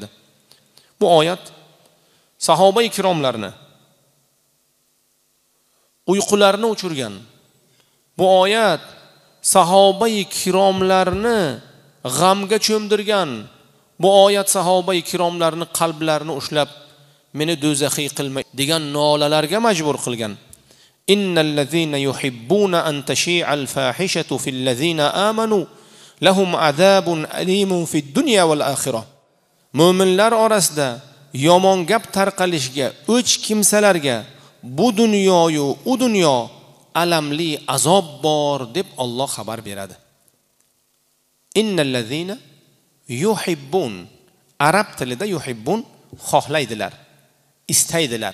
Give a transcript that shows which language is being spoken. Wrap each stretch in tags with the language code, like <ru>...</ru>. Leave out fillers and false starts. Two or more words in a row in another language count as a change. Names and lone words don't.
<uz>Bu oyat sahoba ikromlarni uyqularini o'chirgan. Bu oyat sahoba ikromlarni g'amga cho'mdirgan. Bu oyat sahoba ikromlarni qalblarini ushlab, meni do'zaxiy qilma degan nolalarga majbur qilgan.</uz> <ar>إن الذين يحبون أن تشيع الفاحشة في الذين آمنوا لهم عذاب أليم في الدنيا والآخرة.</ar> <uz>Mu'minlar orasida yomon gap tarqalishga o'ch kimsalarga bu dunyoyu u dunyo alamli azob bor deb Alloh xabar beradi.</uz> <ar>إن الذين يحبون,</ar> <uz>arab tilida yuhibbun xohlaydilar, istaydilar.</uz>